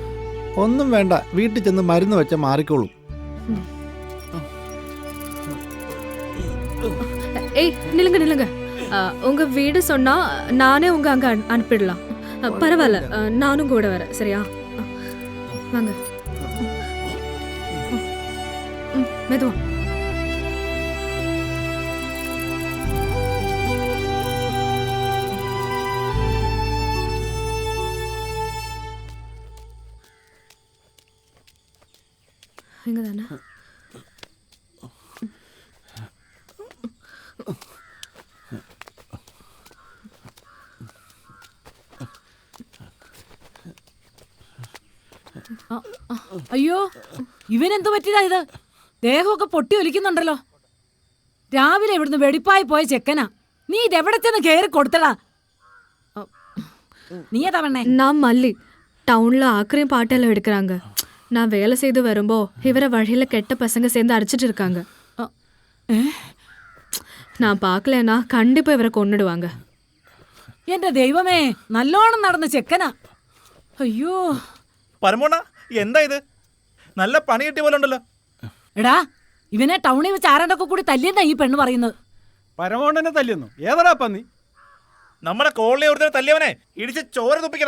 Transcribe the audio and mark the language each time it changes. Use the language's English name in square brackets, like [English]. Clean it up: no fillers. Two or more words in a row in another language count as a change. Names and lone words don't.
[Malayalam] ഒന്നും വേണ്ട, വീട്ടിൽ ചെന്ന് മരുന്ന് വെച്ചാൽ മാറിക്കോളും. [Tamil] ஏய் நில்லுங்க நில்லுங்க. உங்க வீடு சொன்னா நானே உங்க அங்க அனுப்பிடலாம். பரவாயில்ல, நானும் கூட வரேன். சரியா? வாங்க. மெதுவா. இங்க தானே? [Malayalam] അയ്യോ, ഇവനെന്തു പറ്റിയതാ ഇത്? ദേഹമൊക്കെ പൊട്ടി ഒലിക്കുന്നുണ്ടല്ലോ. രാവിലെ ഇവിടുന്ന് വെടിപ്പായി പോയ ചെക്കനാ. നീ ഇതെവിടെ ചെന്ന് കേറി കൊടുത്തടാ? നീ ഏതാ പെണ്ണേ? [Tamil] நான் மல்லி. டவுன்ல ஆக்கிரையும் பாட்டெல்லாம் எடுக்கிறாங்க. நான் வேலை செய்து வரும்போ இவரை வழியில கெட்ட பசங்க சேர்ந்து அடிச்சிட்டு இருக்காங்க. நான் பார்க்கலனா கண்டிப்பா இவரை கொன்னுடுவாங்க. [Malayalam] എന്റെ ദൈവമേ, നല്ലോണം നടന്ന ചെക്കനാ. അയ്യോ പരമോണ, എന്താ ഇത്? നല്ല പണി കിട്ടിയ പോലെ ഉണ്ടല്ലോ. എടാ, ഇവനെ ടൗണിൽ വെച്ച് ആരാണ്ടൊക്കെ കൂടി തല്ലിയെന്നാ ഈ പെണ്ണ് പറയുന്നത്. പരമോണ്ടനെ തല്ലുന്നു. ഏതാടാ പന്നി? നമ്മുടെ കോളനി ഒരുത്തനെ തല്ലിയവനെ ഇടിച്ച് ചോര തുപ്പിക്കണം.